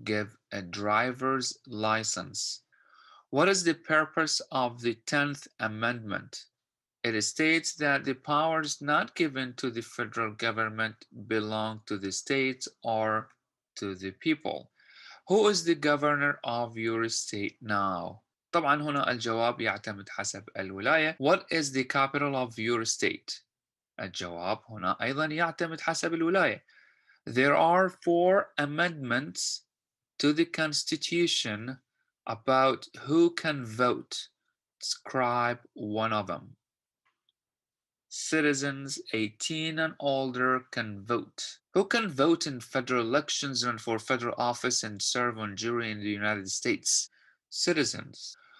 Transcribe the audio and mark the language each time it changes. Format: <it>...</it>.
<en>Give a driver's license. What is the purpose of the 10th Amendment? It states that the powers not given to the federal government belong to the states or to the people. Who is the governor of your state now?</en> <ar>طبعا هنا الجواب يعتمد حسب الولاية.</ar> <en>What is the capital of your state?</en> <ar>الجواب هنا أيضا يعتمد حسب الولاية.</ar> <en>There are 4 amendments to the Constitution about who can vote. Describe one of them. Citizens 18 and older can vote. Who can vote in federal elections, run for federal office, and serve on jury in the United States? Citizens.</en>